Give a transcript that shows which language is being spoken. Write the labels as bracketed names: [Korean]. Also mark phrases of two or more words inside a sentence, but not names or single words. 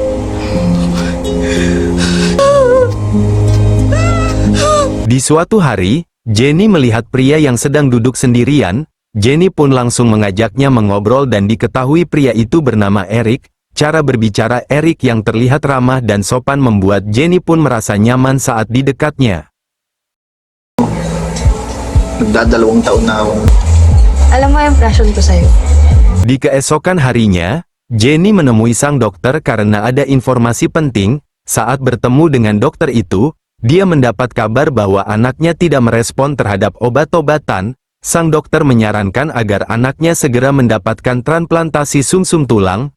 [Indonesian] Di suatu hari, Jenny melihat pria yang sedang duduk sendirian. Jenny pun langsung mengajaknya mengobrol dan diketahui pria itu bernama Eric. Cara berbicara Eric yang terlihat ramah dan sopan membuat Jenny pun merasa nyaman saat di dekatnya. [Filipino] Nagdadalawang taon na ako. Alam mo yung impression ko sa'yo. [Indonesian] Di keesokan harinya, Jenny menemui sang dokter karena ada informasi penting. Saat bertemu dengan dokter itu, dia mendapat kabar bahwa anaknya tidak merespon terhadap obat-obatan. Sang dokter menyarankan agar anaknya segera mendapatkan transplantasi sumsum tulang.